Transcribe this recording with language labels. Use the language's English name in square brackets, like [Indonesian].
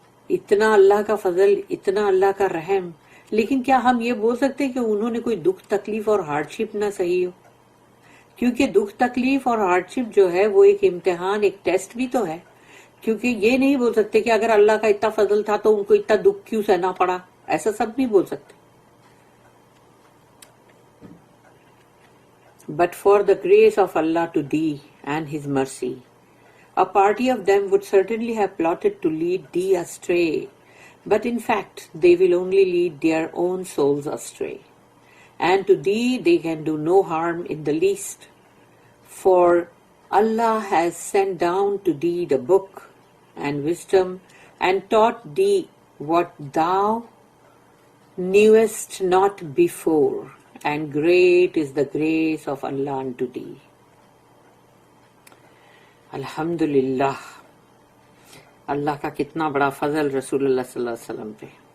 [Urdu] اتنا اللہ کا فضل، اتنا اللہ کا رحم. لیکن کیا ہم یہ بول سکتے کہ انہوں نے کوئی دکھ تکلیف اور ہارڈ شپ نہ سہی ہو؟ کیونکہ دکھ تکلیف اور ہارڈ شپ جو ہے وہ ایک امتحان، ایک ٹیسٹ بھی تو ہے. کیونکہ یہ نہیں بول سکتے کہ اگر اللہ کا اتنا فضل تھا تو ان کو اتنا دکھ کیوں سہنا پڑا، ایسا سب نہیں بول سکتے. [English] but for the grace of Allah to thee and His mercy. A party of them would certainly have plotted to lead thee astray, but in fact they will only lead their own souls astray. And to thee they can do no harm in the least, for Allah has sent down to thee the book and wisdom, and taught thee what thou knewest not before, and great is the grace of Allah unto thee. [Urdu] الحمدللہ، اللہ کا کتنا بڑا فضل رسول اللہ صلی اللہ علیہ وسلم پہ.